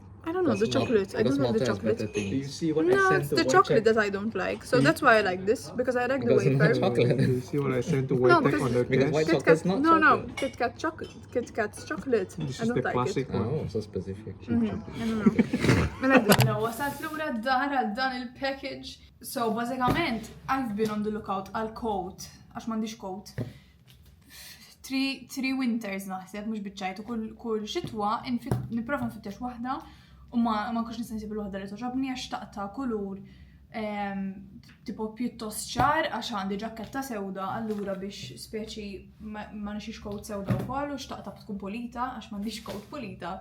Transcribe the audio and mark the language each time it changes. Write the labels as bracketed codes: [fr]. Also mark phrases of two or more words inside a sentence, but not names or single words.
[en] I don't know, the chocolate. I don't like the chocolate. Better things. Do you see what I No, sent it's to the Wojtek? chocolate that I don't like. So that's why I like this, because I like the Because it's wafer. not chocolate. Do you see what I sent to No, Wojtek because- on the Because test? white Kit chocolate's Kat, not no, chocolate. Kit Kat chocolate. Kit Kat's chocolate. This I is don't the like classic it. one. Oh, so specific. I don't know. [mt] Mela dinna, wasalt lura d-dar għal dan il-package. [en] So, bażikament, I've been on the lookout [mt] għal coat, għax m'għandix coat. [en] Three winters [mt] naħseb, mhux biċċajt, u kull xitwa nipprova nfittex waħda u ma nkunx nista' nsib il-waħda li toġobni għax taqta' kulur tipo pjuttost ċar għax għandi ġaketta sewda allura biex speċi ma nixix coat sewda wkoll u xtaqta tkun pulita għax m'għandix coat pulita.